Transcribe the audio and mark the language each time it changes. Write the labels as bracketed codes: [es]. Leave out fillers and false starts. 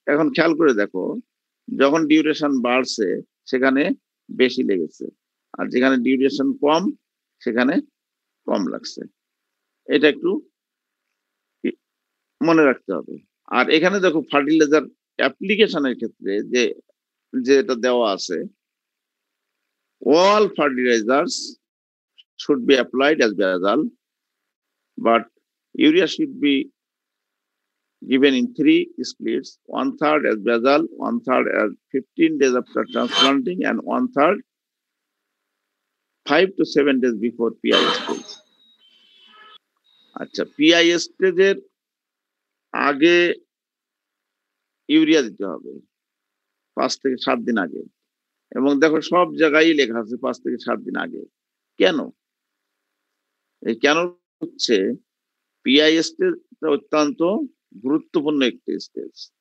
[bn] এখন খেয়াল করে দেখো, যখন ডিউরেশন বাড়ছে সেখানে বেশি লেগেছে, আর যেখানে ডিউরেশন কম সেখানে কম লাগছে। এটা একটু মনে রাখতে হবে। আর এখানে দেখো ফার্টিলাইজার অ্যাপ্লিকেশনের ক্ষেত্রে যেটা দেওয়া আছে, [en] all fertilizers should be applied as basal, but urea should be given in 3 splits, 1/3 as basal, 1/3 as 15 days after transplanting, and 1/3 5 to 7 days before PI stage. [bn] আচ্ছা, PI স্টেজের আগে ইউরিয়া দিতে হবে 5 থেকে 7 দিন আগে, এবং দেখো সব জায়গায় লেখা আছে 5 থেকে 7 দিন আগে। কেন? এই কেন হচ্ছে, পিআই স্টেজটা অত্যন্ত গুরুত্বপূর্ণ একটি স্টেজ।